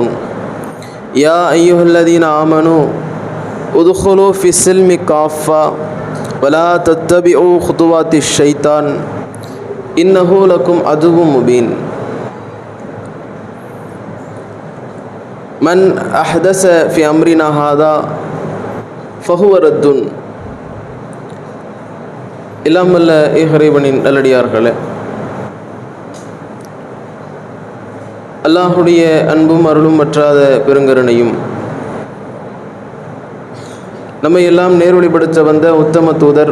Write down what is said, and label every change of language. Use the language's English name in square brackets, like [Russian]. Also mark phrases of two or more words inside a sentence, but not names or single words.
[Arabic] يا أيها الذين آمنوا ادخلوا في السلم كافة ولا تتبعوا خطوات الشيطان إنه لكم عدو مبين. من أحدث في أمرنا هذا فهو رد. [Tamil] இல்லாமல்ல இறைவனின் நல்லடியார்களே, அல்லாஹுடைய அன்பும் அருளும் வற்றாத பெருங்கருணையும் நம்மை எல்லாம் நேர்வழிப்படுத்த வந்த உத்தம தூதர்